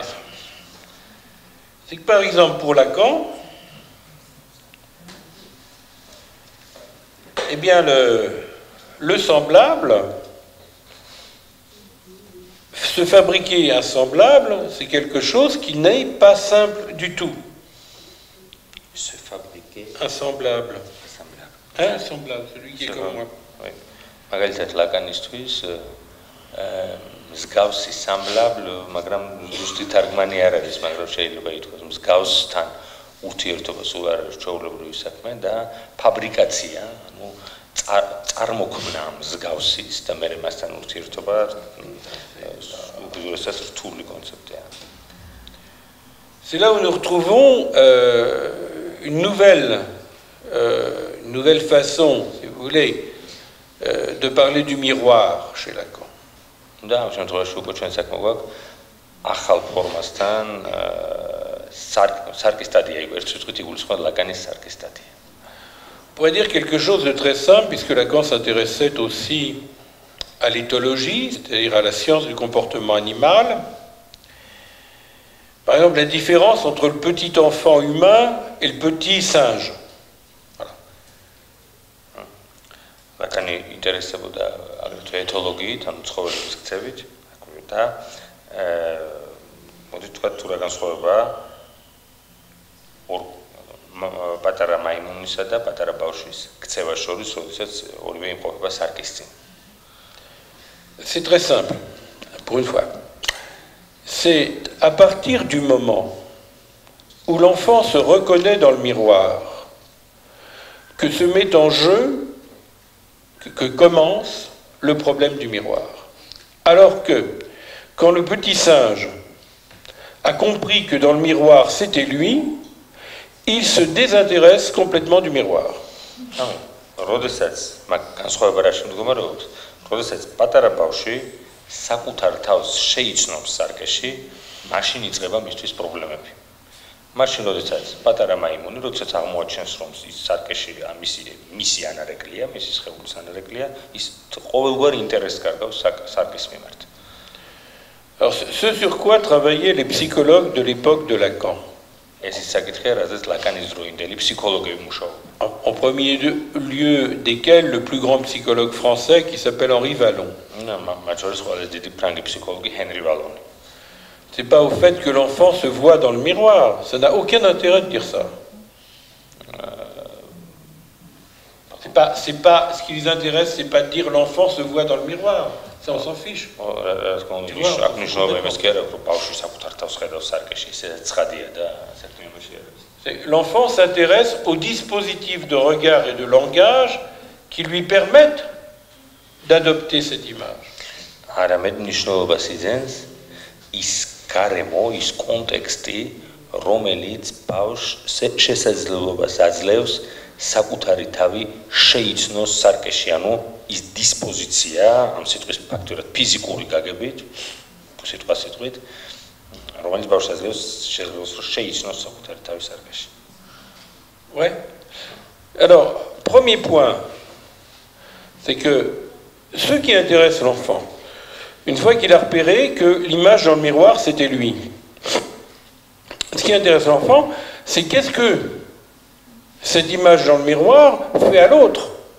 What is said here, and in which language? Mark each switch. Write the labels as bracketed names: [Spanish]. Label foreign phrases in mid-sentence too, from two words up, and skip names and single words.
[French] C'est que par exemple pour Lacan, eh bien le semblable, se fabriquer un semblable, c'est quelque chose qui n'est pas simple du tout. Se fabriquer un semblable. Un semblable, celui qui est comme moi. Oui. [Georgian] მაგალითად ლაკანისთვის მსგავსი semblable, მაგრამ ზუსტი თარგმანი არ არის, მაგრამ შეიძლება ითქვას მსგავსთან ურთიერთობა სულ არ არის ჩვეულებრივი საქმე და ფაბრიკაცია, ანუ წარმოქმნა მსგავსის და მე მასთან ურთიერთობა უგრძესად რთული კონცეფტია. [French] C'est là où nous retrouvons une nouvelle façon, si vous voulez, de parler du miroir chez Lacan. [Georgian] და ამ შემთხვევაში უკვე ჩვენ საქმე გვაქვს ახალ ფორმასთან, სარკისტადია, ერთ შემთხვევით იგულისხმება ლაკანის სარკისტადია. [French] pourrait dire quelque chose de très simple, puisque Lacan s'intéressait aussi à l'éthologie, c'est-à-dire à la science du comportement animal. Par exemple, la différence entre le petit enfant humain et le petit singe. [Georgian] Ლაკანი ინტერესებოდა აგრეთვე ეთოლოგიით, ანუ ცხოველების ქცევით, და მოდით თქვა თუ რა განსხვავებაა ორ პატარა მაიმუნისა და პატარა ბავშვის ქცევას შორის, როდესაც ორივე იმყოფება სარკის წინ. [French] C'est très simple, pour une fois. C'est à partir du moment où l'enfant se reconnaît dans le miroir que se met en jeu, que commence le problème du miroir. Alors que, quand le petit singe a compris que dans le miroir c'était lui, il se désintéresse complètement du miroir. [Georgian] როდესაც პატარა ბავშვი საკუთარ თავს შეიცნობს სარკეში, მაშინ იწყება მისთვის პრობლემები. მაშინ როდესაც პატარა მაიმუნი, როდესაც აღმოაჩენს, რომ ის სარკეში მისი ანარეკლია, მისი სხეულის ანარეკლია, ის ყოველგვარ ინტერესს კარგავს სარკის მიმართ. [French] Alors, ce sur quoi travaillaient les psychologues de l'époque de Lacan. [Georgian] ეს ის საკითხია, რაზეც ლაკანის დროინდელი ფსიქოლოგები მუშაობდნენ. [French] En premier lieu desquels le plus grand psychologue français qui s'appelle Henri Vallon. C'est pas au fait que l'enfant se voit dans le miroir, ça n'a aucun intérêt de dire ça. C'est pas ce qui les intéresse, c'est pas de dire l'enfant se voit dans le miroir, ça on s'en fiche. L'enfant s'intéresse aux dispositifs de regard et de langage qui lui permettent d'adopter cette image. [Georgian] საკუთარი თავი შეიცნოს სარკეში, ანუ ის დისპოზიცია, ამ სიტყვის ფაქტურად ფიზიკური გაგებით, სიტყვით, რომელიც ბავშვს აძლევს შეიცნოს საკუთარი თავი სარკეში. [French] Ouais. Alors, premier point, c'est que ce qui intéresse l'enfant, une fois qu'il a repéré que l'image dans le miroir, c'était lui, ce qui intéresse l'enfant, c'est qu'est-ce que cette image dans le miroir fait à l'autre.